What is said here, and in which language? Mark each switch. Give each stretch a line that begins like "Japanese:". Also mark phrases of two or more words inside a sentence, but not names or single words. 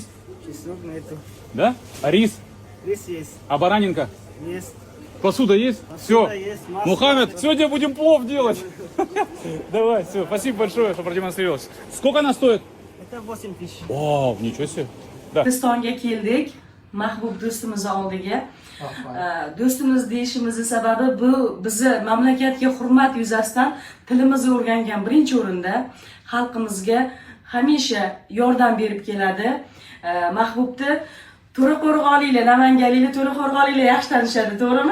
Russian: Чеснок нету. Да? А рис? Рис есть. А баранинка? Есть. Посуда есть? Посуда Все. есть, масло Мухаммед, есть. сегодня будем плов делать. Давай, все. Спасибо большое, что продемонстрировалось. Сколько она стоит? Это 8 тысяч. О, ничего себе. Да.
Uzbek: Hindistonga keldik. mahbub do'stimizni oldiga. Do'stimiz deyishimizni sababi bu bizni mamlakatga hurmat yuzasidan tilimizni o'rgangan birinchi o'rinda, xalqimizga hamisha yordam berib keladi. Mahbubni To'raqo'rg'onliklar, namanganliklar To'raqo'rg'onliklar yaxshi tanishadi, to'g'rimi?